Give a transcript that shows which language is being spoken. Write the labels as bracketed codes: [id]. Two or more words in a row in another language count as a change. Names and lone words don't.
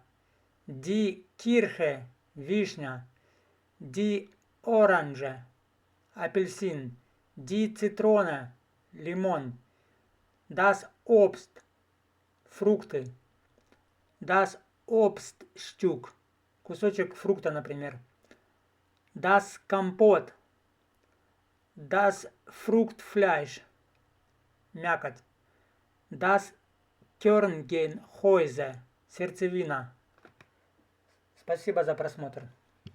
[de] Die Kirche. Вишня. Die Orange. Апельсин. Die Zitrone. Лимон. Das Obst. Фрукты. Das Obststück. [ru] Кусочек фрукта, например. [de] Das Kompott. Das Fruchtfleisch. Мякоть. Das Kerngehäuse. [ru] Сердцевина. Спасибо за просмотр.